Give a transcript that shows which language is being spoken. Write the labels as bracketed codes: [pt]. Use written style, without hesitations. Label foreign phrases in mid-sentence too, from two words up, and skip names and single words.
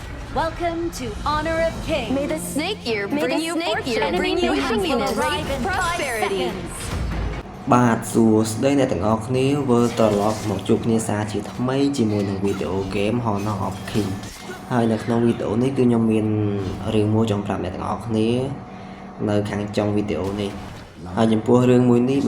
[en] Welcome to Honor of Kings. May the snake year bring you fortune, bring you happiness, prosperity. [km] បាទសួស្តីអ្នកទាំងអស់គ្នាវិលត្រឡប់មកជួបគ្នាសារជាថ្មីជាមួយនឹងវីដេអូហ្គេម Honor of King ហើយនៅក្នុងវីដេអូនេះគឺខ្ញុំមានរឿងមួយចង់ប្រាប់អ្នកទាំងអស់គ្នានៅខាងចុងវីដេអូនេះហើយចំពោះរឿងមួយនេះ